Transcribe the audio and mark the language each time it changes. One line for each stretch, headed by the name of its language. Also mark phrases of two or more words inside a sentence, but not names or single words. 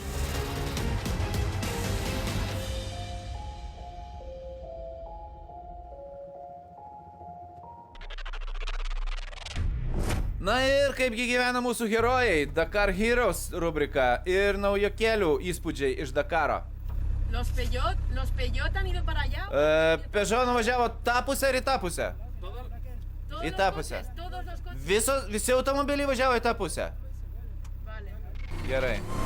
Lithuanian: Na ir kaipgi gyvena mūsų herojai, Dakar Heroes rubrika ir naujokėlių įspūdžiai iš Dakaro.
Spanish: Los Peugeot han ido para allá.
Lithuanian: Peugeot nuvažiavo tą pusę ir į tą pusę. Į tą pusę. Visi automobiliai važiavo į tą pusę.
Spanish: Vale.
Lithuanian: Gerai.